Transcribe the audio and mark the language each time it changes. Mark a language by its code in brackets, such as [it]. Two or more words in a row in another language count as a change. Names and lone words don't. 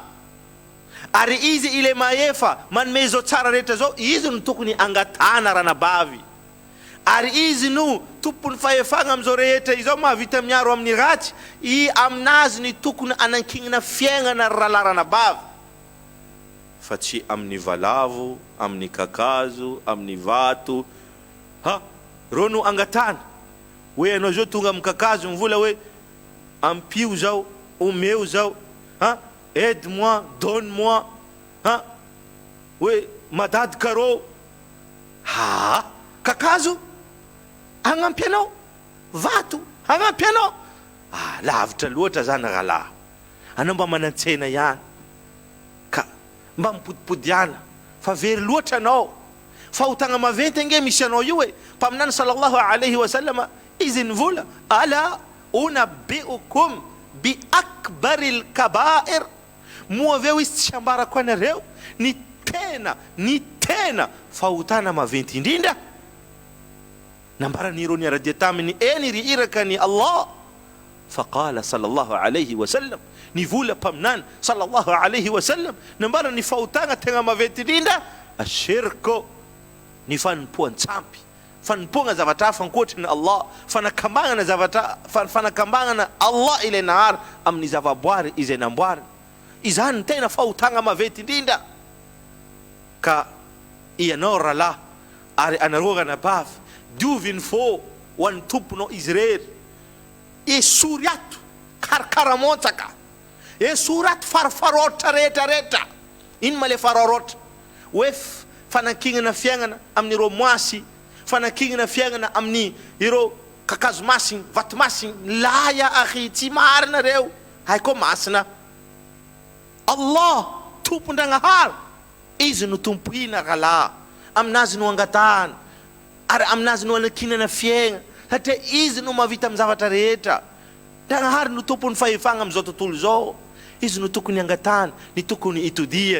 [mg] Ary izy ile maefa manome zao tsara rehetra zao, izy no tokony angatana ranabavy, ary izy no tompony fahefagna am'izao rehetra izao mahavita miaro amin'ny ratsy, i aminazy ny tokony anankignina fiaignana ralahy ranabavy, fa tsy amin'ny valavo, amin'ny kakazo, amin'ny vato. Reo no angatana hoe anao zao tonga amin'ny kakazo mivola hoe ampio zao, omeo zao, [fr] aide-moi, donne-moi, [mg] hoe madady karo. Kakazo hagnampy anao, vato hagnampy anao, lavitra loatra zany ralahy. Anao mba manantsena ihany, ka mba mipodipodiana, fa very loatra anao. Fa ho tagna maventy ange misy anao io e. Mpaminany [ar] صلى الله عليه وسلم [mg] izy nivola, [ar] ألا أنبئكم بأكبر الكبائر, [mg] moa aveo izy tsy ambarako anareo ny tena fahotana maventy indrindra. Nambarany irony aradia taminy eny ry irakany Allah. [ar] فقال صلى الله عليه وسلم, [mg] nivola mpaminany [ar] صلى الله عليه وسلم, [mg] nambarany ny fahotana tegna maventy indrindra, ashirko, ny fanompoan-tsampy, fanompoagna zavatra hafa ankoatry ny Allah, fanakambagna zavatra, fanakambagna Allah ilay nahary amin'ny zavaboary izay namboariny. Izany tena fahotana maventy indrindra. Ka ianao ralahy ary anareo ranabavy, dioviny fô ho an'ny tomponao izy rery, esory ato karakaramontsaka, esory ato farafarotra rehetrarehetra. Ino ma le fararotra? Hoe fanakignana fiaignana amin'ireo moasy, fanakignana fiaignana amin'ny ireo kakazo masiny, vato masiny. [ar] لا يا أخي, [mg] tsy marina reo, haiko masina. Allah tompon-dragnahary, izy no tompoina ralahy, aminazy no angatahana, ary aminazy no anakinana fiaigna, satria izy no mahavita amin'ny zavatra rehetra. Ndragnahary no tompony fahefagna am'izao tontolo zao. Izy no tokony angatana, ny tokony itodiana.